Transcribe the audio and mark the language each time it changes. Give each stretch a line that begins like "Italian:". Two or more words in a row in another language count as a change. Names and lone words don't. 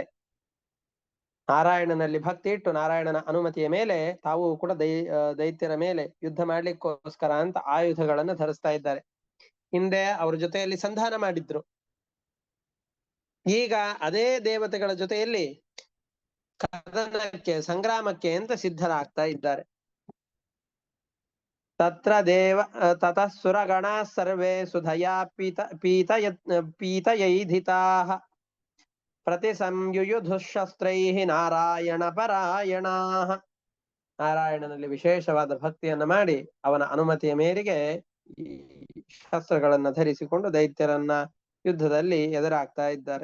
Kannada: ನಾರಾಯಣನಲ್ಲಿ ಭಕ್ತಿ ಇಟ್ಟು ನಾರಾಯಣನ ಅನುಮತಿಯ ಮೇಲೆ ತಾವು ಕೂಡ ದೈತ್ಯರ ಮೇಲೆ ಯುದ್ಧ ಮಾಡ್ಲಿಕ್ಕೋಸ್ಕರ ಅಂತ ಆಯುಧಗಳನ್ನು ಧರಿಸ್ತಾ ಇದ್ದಾರೆ. ಹಿಂದೆ ಅವ್ರ ಜೊತೆಯಲ್ಲಿ ಸಂಧಾನ ಮಾಡಿದ್ರು, ಈಗ ಅದೇ ದೇವತೆಗಳ ಜೊತೆಯಲ್ಲಿ ಕದನಕ್ಕೆ, ಸಂಗ್ರಾಮಕ್ಕೆ ಅಂತ ಸಿದ್ಧರಾಗ್ತಾ ಇದ್ದಾರೆ.
Sanskrit: ತತ್ರ ತತಃ ಸುರಗಣ ಸರ್ವೇ ಸುಧಯಾ ಪೀತಯೈಧಿತಾಃ ಪ್ರತಿ ಸಂಯುಯುಧುಶಸ್ತ್ರೈಃ ನಾರಾಯಣ ಪರಾಯಣಾಃ.
Kannada: ನಾರಾಯಣನಲ್ಲಿ ವಿಶೇಷವಾದ ಭಕ್ತಿಯನ್ನ ಮಾಡಿ ಅವನ ಅನುಮತಿಯ ಮೇರೆಗೆ ಈ ಶಸ್ತ್ರಗಳನ್ನ ಧರಿಸಿಕೊಂಡು ದೈತ್ಯರನ್ನ ಯುದ್ಧದಲ್ಲಿ ಎದುರಾಗ್ತಾ ಇದ್ದಾರೆ.